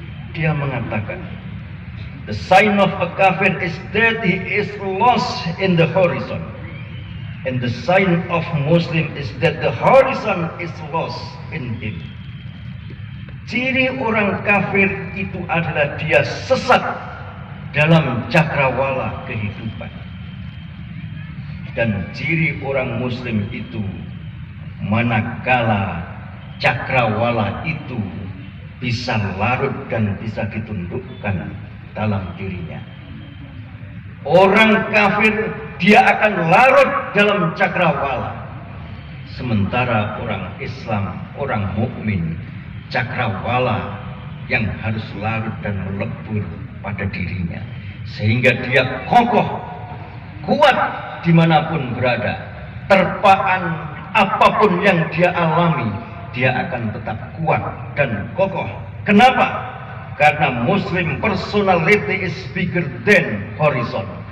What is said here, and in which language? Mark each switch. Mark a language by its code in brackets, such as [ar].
[id] Dia mengatakan, [en] the sign of a kafir is that he is lost in the horizon, and the sign of Muslim is that the horizon is lost in him. [id] Ciri orang kafir itu adalah dia sesat dalam cakrawala kehidupan. Dan ciri orang Muslim itu manakala cakrawala itu bisa larut dan bisa ditundukkan dalam dirinya. Orang kafir dia akan larut dalam cakrawala, sementara orang Islam, orang mukmin, cakrawala yang harus larut dan melebur pada dirinya, sehingga dia kokoh, kuat dimanapun berada. Terpaan apapun yang dia alami, dia akan tetap kuat dan kokoh. Kenapa? [en] Karena Muslim personality is bigger than horizon.